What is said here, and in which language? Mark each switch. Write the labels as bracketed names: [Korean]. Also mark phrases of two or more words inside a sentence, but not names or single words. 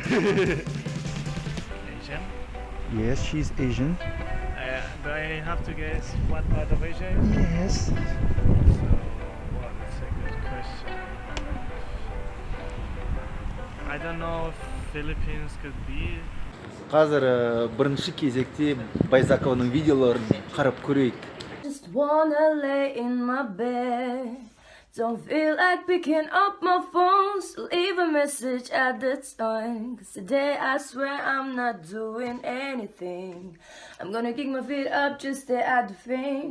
[English] Asian. Yes, she's Asian. Do I have to guess what part of Asia? Yes. So, well, that's a good question. I don't know if Philippines could be. [Kazakh] Қазір бірінші кезекте Байзакованың видеоларын қарап көрейік. [English] Just wanna lay in my bed. Don't feel like picking up my phone, so leave a message at the time. Cause today I swear I'm not doing anything. I'm gonna kick my feet up, just stare at the fame.